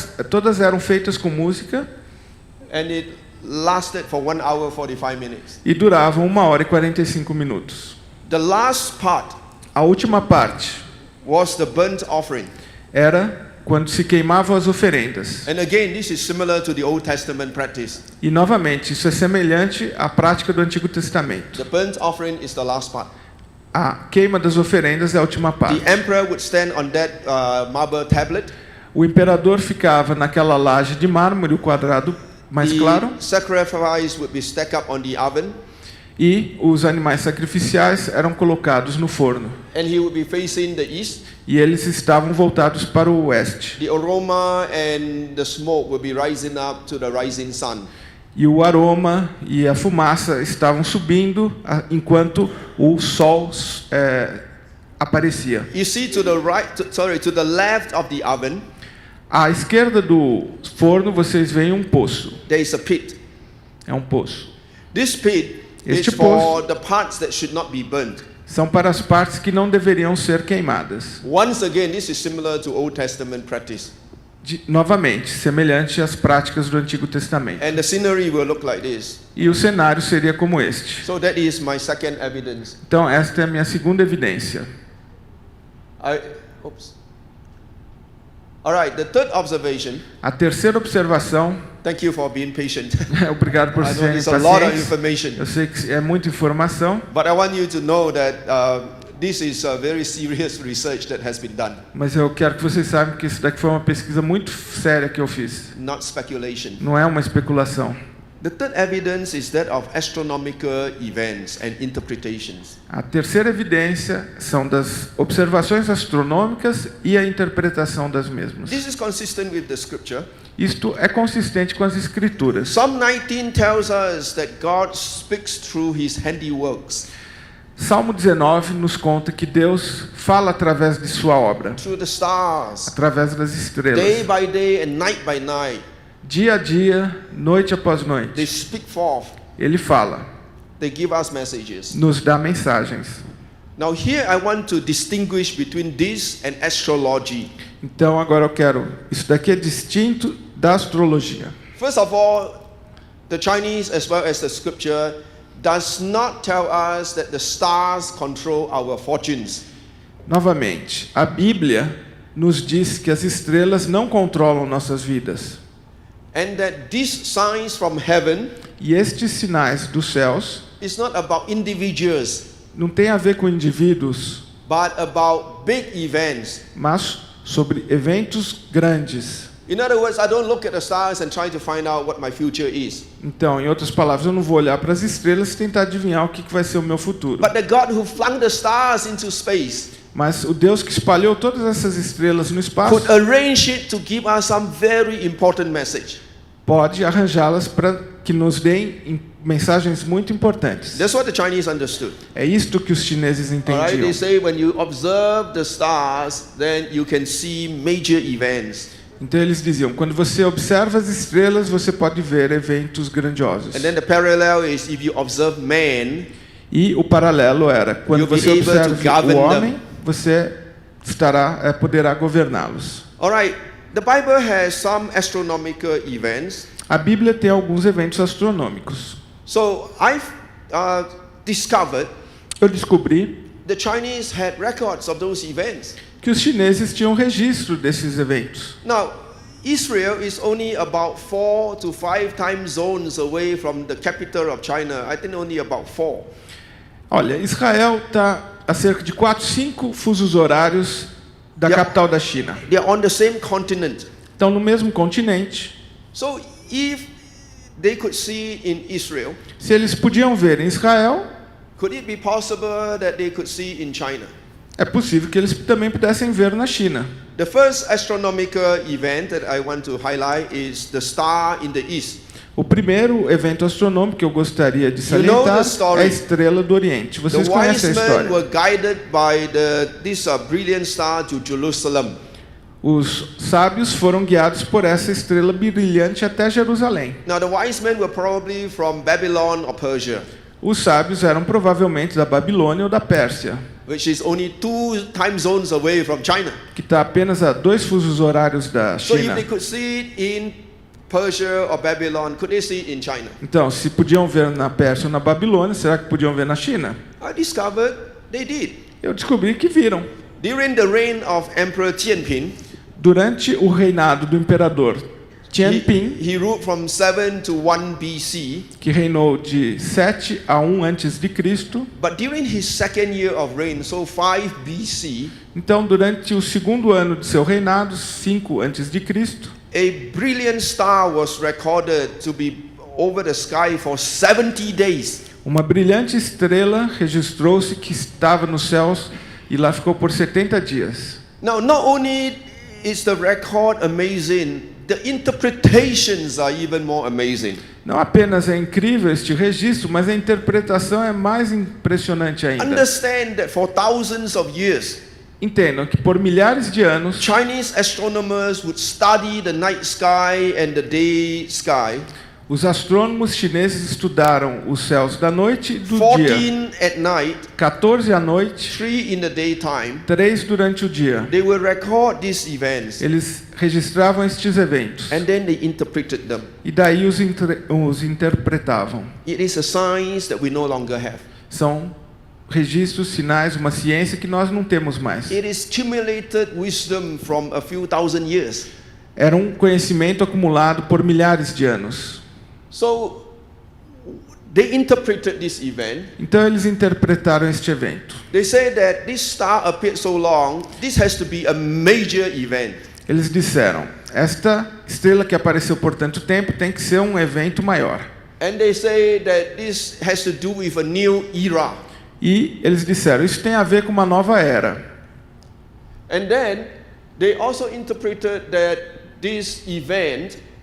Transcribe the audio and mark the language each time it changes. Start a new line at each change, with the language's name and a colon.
Portuguese: Todas eram feitas com música
English: And it lasted for 1 hour 45 minutes.
Portuguese: e duravam 1 hora e 45 minutos.
English: The last part
Portuguese: A última parte
English: was the burnt offering.
Portuguese: era quando se queimavam as oferendas.
English: And again, this is similar to the Old Testament practice.
Portuguese: E novamente, isso é semelhante à prática do Antigo Testamento.
English: The burnt offering is the last part.
Portuguese: A queima das oferendas é a última parte.
English: The emperor would stand on that marble tablet.
Portuguese: O imperador ficava naquela laje de mármore, o quadrado mais claro,
English: The sacrifice would be stacked up on the oven.
Portuguese: e os animais sacrificiais eram colocados no forno.
English: And he would be facing the east.
Portuguese: E eles estavam voltados para o oeste.
English: The aroma and the smoke would be rising up to the rising sun.
Portuguese: E o aroma e a fumaça estavam subindo enquanto o sol aparecia.
English: You see to the left of the oven,
Portuguese: À esquerda do forno vocês veem um poço.
English: there is a pit.
Portuguese: É um poço.
English: This pit It's
Portuguese: Este poço
English: for the parts that should not be burnt.
Portuguese: são para as partes que não deveriam ser queimadas.
English: Once again, this is similar to Old Testament practice.
Portuguese: Novamente, semelhante às práticas do Antigo Testamento.
English: And the scenery will look like this.
Portuguese: E o cenário seria como este.
English: So that is my second evidence.
Portuguese: Então, esta é a minha segunda evidência.
English: Oops. All right, the third observation.
Portuguese: A terceira observação,
English: Thank you for being patient.
Portuguese: obrigado por
English: I know
Portuguese: serem
English: there's a lot of
Portuguese: pacientes.
English: information,
Portuguese: Eu sei que é muita informação,
English: but I want you to know that this is a very serious research that has been done,
Portuguese: mas eu quero que vocês saibam que isso daqui foi uma pesquisa muito séria que eu fiz.
English: not speculation.
Portuguese: Não é uma especulação.
English: The third evidence is that of astronomical events and interpretations.
Portuguese: A terceira evidência são das observações astronômicas e a interpretação das mesmas.
English: This is consistent with the scripture.
Portuguese: Isto é consistente com as escrituras.
English: Psalm 19 tells us that God speaks through his handiworks,
Portuguese: Salmo 19 nos conta que Deus fala através de sua obra,
English: through the stars,
Portuguese: através das
English: day
Portuguese: estrelas.
English: by day and night by night.
Portuguese: Dia a dia, noite após
English: They
Portuguese: noite,
English: speak forth.
Portuguese: Ele fala,
English: They give us messages.
Portuguese: nos dá mensagens.
English: Now here I want to distinguish between this and astrology.
Portuguese: Então agora eu quero, isso daqui é distinto da astrologia.
English: First of all, the Chinese as well as the scripture does not tell us that the stars control our fortunes.
Portuguese: Novamente, a Bíblia nos diz que as estrelas não controlam nossas vidas.
English: And that these signs from heaven
Portuguese: E estes sinais dos céus
English: is not about individuals,
Portuguese: não tem a ver com indivíduos,
English: but about big events.
Portuguese: mas sobre eventos grandes.
English: In other words, I don't look at the stars and try to find out what my future is.
Portuguese: Então, em outras palavras, eu não vou olhar para as estrelas e tentar adivinhar o que vai ser o meu futuro.
English: But the God who flung the stars into space
Portuguese: Mas o Deus que espalhou todas essas estrelas no espaço
English: could arrange it to give us some very important message.
Portuguese: pode arranjá-las para que nos deem mensagens muito importantes.
English: That's what the Chinese understood.
Portuguese: É isto que os chineses
English: All right,
Portuguese: entendiam.
English: they say when you observe the stars, then you can see major events.
Portuguese: Então eles diziam, quando você observa as estrelas, você pode ver eventos grandiosos.
English: And then the parallel is if you observe man,
Portuguese: E o paralelo era, quando
English: You'll be
Portuguese: você
English: able to
Portuguese: observa
English: govern
Portuguese: o homem,
English: them.
Portuguese: você poderá governá-los.
English: all right, the Bible has some astronomical events.
Portuguese: A Bíblia tem alguns eventos astronômicos.
English: So I've discovered
Portuguese: Eu descobri
English: the Chinese had records of those events.
Portuguese: que os chineses tinham registro desses eventos.
English: Now, Israel is only about 4 to 5 time zones away from the capital of China. I think only about 4.
Portuguese: Olha, Israel está a cerca de 4, 5 fusos horários da
English: Yep.
Portuguese: capital da China.
English: They are on the same continent.
Portuguese: Estão no mesmo continente.
English: So if they could see in Israel,
Portuguese: Se eles podiam ver em Israel,
English: could it be possible that they could see in China?
Portuguese: é possível que eles também pudessem ver na China.
English: The first astronomical event that I want to highlight is the star in the east.
Portuguese: O primeiro evento astronômico que eu gostaria de
English: You know the
Portuguese: salientar
English: story.
Portuguese: é a Estrela do Oriente.
English: The
Portuguese: Vocês conhecem a
English: wise men
Portuguese: história.
English: were guided by this brilliant star to Jerusalem.
Portuguese: Os sábios foram guiados por essa estrela brilhante até Jerusalém.
English: Now the wise men were probably from Babylon or Persia,
Portuguese: Os sábios eram provavelmente da Babilônia ou da Pérsia,
English: which is only 2 time zones away from China.
Portuguese: que está apenas a 2 fusos horários da
English: So if
Portuguese: China.
English: they could see it in Persia or Babylon, could they see it in China?
Portuguese: Então, se podiam ver na Pérsia ou na Babilônia, será que podiam ver na China?
English: I discovered they did.
Portuguese: Eu descobri que viram.
English: During the reign of Emperor Tianping,
Portuguese: Durante o reinado do imperador Tianping,
English: he ruled from 7 to 1 BC.
Portuguese: que reinou de 7 a 1 antes de Cristo.
English: But during his second year of reign, so 5 BC,
Portuguese: Então, durante o segundo ano de seu reinado, 5 antes de Cristo,
English: a brilliant star was recorded to be over the sky for 70 days.
Portuguese: uma brilhante estrela registrou-se que estava nos céus e lá ficou por 70 dias.
English: Now, not only is the record amazing, the interpretations are even more amazing.
Portuguese: Não apenas é incrível este registro, mas a interpretação é mais impressionante ainda.
English: Understand that for thousands of years,
Portuguese: Entendam que por milhares de anos,
English: Chinese astronomers would study the night sky and the day sky
Portuguese: Os astrônomos chineses estudaram os céus da noite e do dia.
English: 14 at night,
Portuguese: 14 à noite,
English: 3 in the daytime.
Portuguese: 3 durante o dia.
English: They will record these events
Portuguese: Eles registravam estes eventos.
English: and then they interpreted them.
Portuguese: E daí os interpretavam.
English: It is a science that we no longer have.
Portuguese: São registros, sinais, uma ciência que nós não temos mais.
English: It is accumulated wisdom from a few thousand years.
Portuguese: Era um conhecimento acumulado por milhares de anos.
English: So they interpreted this event.
Portuguese: Então eles interpretaram este evento.
English: They say that this star appeared so long, this has to be a major event.
Portuguese: Eles disseram, esta estrela que apareceu por tanto tempo tem que ser um evento maior.
English: And they say that this has to do with a new era.
Portuguese: E eles disseram, isso tem a ver com uma nova era.
English: And then they also interpreted that this event